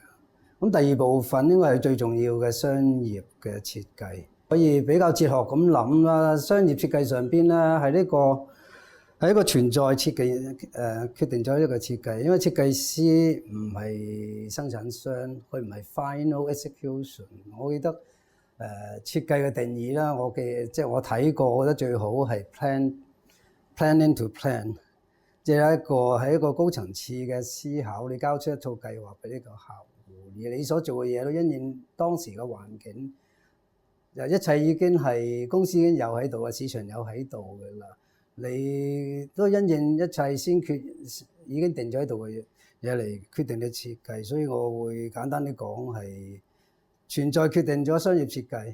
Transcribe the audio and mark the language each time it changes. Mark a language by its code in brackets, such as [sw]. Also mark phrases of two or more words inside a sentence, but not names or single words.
[yue] 咁第二部分應該係最重要嘅商業嘅設計，可以比較哲學咁諗啦。商業設計上邊咧係一個存在設計決定咗一個設計，因為設計師唔係生產商，佢唔係 [en] final execution。 [yue] 我記得設計嘅定義啦，即係我睇過，我覺得最好係 [en] planning to plan， [yue] 即係一個高層次嘅思考，你交出一套計劃俾呢個客戶，而你所做嘅嘢都因應當時嘅環境，一切已經係公司已經有喺度啊，市場有喺度嘅啦，你都因應一切先已經定咗喺度嘅嘢嚟決定你設計，所以我會簡單啲講係存在決定咗商業設計。